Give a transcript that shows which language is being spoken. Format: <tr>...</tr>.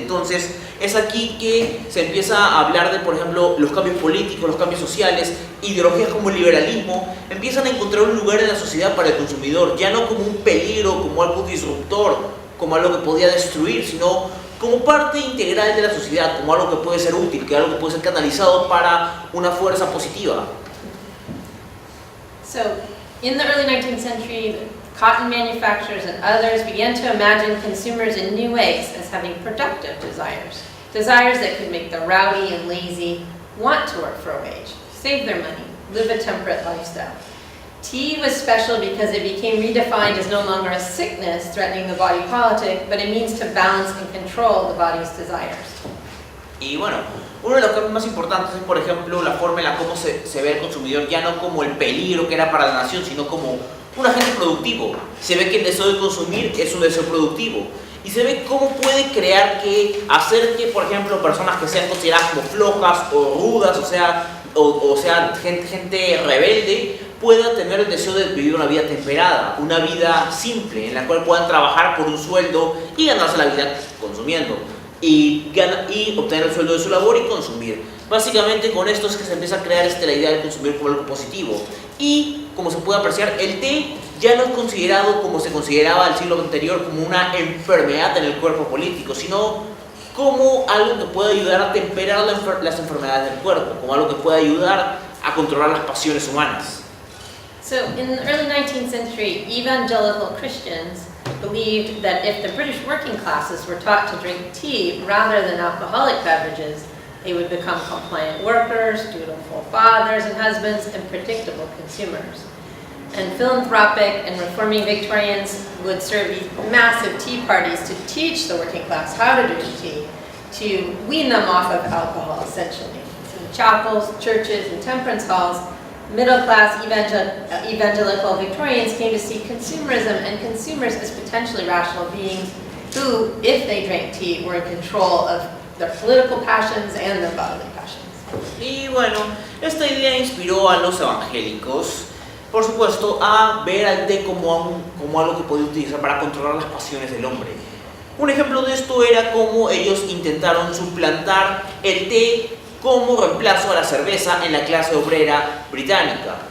<es>Entonces es aquí que se empieza a hablar de, por ejemplo, los cambios políticos, los cambios sociales, ideologías como el liberalismo empiezan a encontrar un lugar en la sociedad para el consumidor, ya no como un peligro, como algo disruptor, como algo que podía destruir, sino como parte integral de la sociedad, como algo que puede ser útil, que algo que puede ser canalizado para una fuerza positiva.</es> <en>So, in the early 19th century, cotton manufacturers and others began to imagine consumers in new ways as having productive desires. Desires that could make the rowdy and lazy want to work for a wage, save their money, live a temperate lifestyle. Tea was special because it became redefined as no longer a sickness threatening the body politic, but a means to balance and control the body's desires.</en> <es>Y bueno, uno de los cambios más importantes es, por ejemplo, la forma en la cómo se ve el consumidor, ya no como el peligro que era para la nación, sino como un agente productivo. Se ve que el deseo de consumir es un deseo productivo. Y se ve cómo puede hacer que, por ejemplo, personas que sean consideradas como flojas o rudas, o sea gente rebelde, pueda tener el deseo de vivir una vida temperada, una vida simple, en la cual puedan trabajar por un sueldo y ganarse la vida consumiendo. Y obtener el sueldo de su labor y consumir. Básicamente con esto es que se empieza a crear la idea del consumir como algo positivo. Y como se puede apreciar, el té ya no es considerado como se consideraba el siglo anterior, como una enfermedad en el cuerpo político, sino como algo que puede ayudar a temperar las enfermedades del cuerpo, como algo que puede ayudar a controlar las pasiones humanas.</es> <en>So in the early 19th century, evangelical Christians believed that if the British working classes were taught to drink tea rather than alcoholic beverages, they would become compliant workers, dutiful fathers and husbands, and predictable consumers. And philanthropic and reforming Victorians would serve these massive tea parties to teach the working class how to drink tea, to wean them off of alcohol, essentially. So in chapels, churches, and temperance halls, middle-class evangelical Victorians came to see consumerism and consumers as potentially rational beings who, if they drank tea, were in control of their political passions and their bodily passions.</en> <es>Y bueno, esta idea inspiró a los evangélicos, por supuesto, a ver al té como algo que podía utilizar para controlar las pasiones del hombre. Un ejemplo de esto era cómo ellos intentaron suplantar el té como reemplazo a la cerveza en la clase obrera británica.</es>